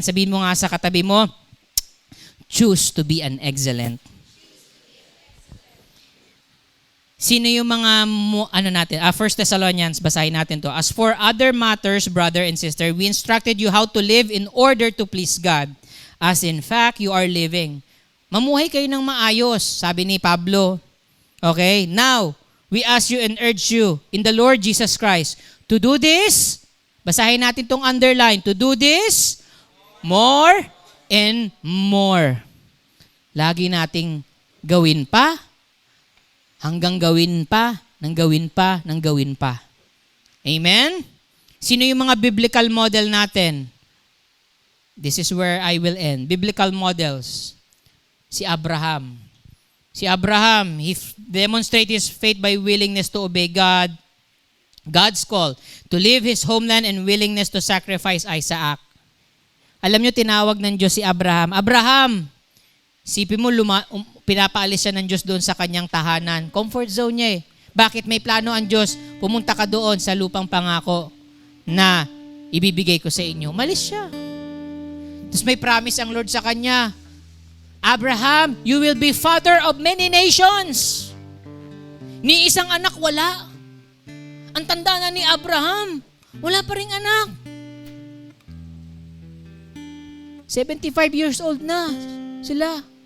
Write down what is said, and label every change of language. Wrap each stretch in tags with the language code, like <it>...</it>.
<tl>Sabihin mo nga sa katabi mo,</tl> <en>choose to be an excellent.</en> <tl>Sino yung mga, 1 Thessalonians, basahin natin to.</tl> <en>As for other matters, brother and sister, we instructed you how to live in order to please God, as in fact you are living.</en> <tl>Mamuhay kayo ng maayos, sabi ni Pablo.</tl> <en>Okay, now, we ask you and urge you in the Lord Jesus Christ to do this,</en> <tl>basahin natin tong underline,</tl> <en>to do this more and more.</en> <tl>Lagi nating gawin pa, hanggang gawin pa, nang gawin pa, nang gawin pa. Amen? Sino yung mga</tl> <en>biblical model natin? This is where I will end. Biblical models. Si Abraham. Si Abraham, he demonstrated his faith by willingness to obey God, God's call, to leave his homeland and willingness to sacrifice Isaac.</en> <tl>Alam nyo, tinawag ng Diyos si Abraham. Abraham, sipin mo, pinapaalis siya ng Diyos doon sa kanyang tahanan. Comfort zone niya eh. Bakit may plano ang Diyos? Pumunta ka doon sa lupang pangako na ibibigay ko sa inyo. Malis siya. Tapos may promise ang Lord sa kanya.</tl> <en>Abraham, you will be father of many nations.</en> <tl>Ni isang anak wala. Ang tanda na ni Abraham, wala pa ring anak. 75 years old na sila.</tl>